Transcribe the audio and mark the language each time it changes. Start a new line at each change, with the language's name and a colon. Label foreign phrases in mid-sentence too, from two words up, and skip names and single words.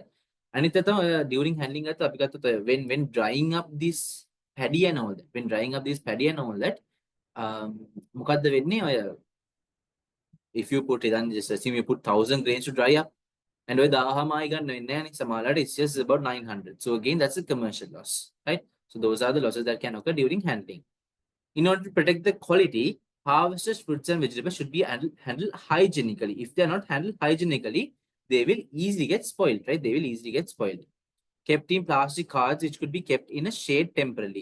English: And during handling when drying up this paddy and all that, when drying up this paddy and all that,
Sinhala: මොකද්ද වෙන්නේ ඔය
English: if you put it and just assume you put 1,000 grains to dry up and
Sinhala: ඔය 1000මයි ගන්න වෙන්නේ නැහැ නේ සමහරවිට
English: it's just about 900. So again that's a commercial loss, right? So those are the losses that can occur during handling. In order to protect the quality, harvested fruits and vegetables should be handled hygienically. If they are not handled hygienically, they will easily get spoiled, right? They will easily get spoiled. Kept in plastic cards, which could be kept in a shade temporarily.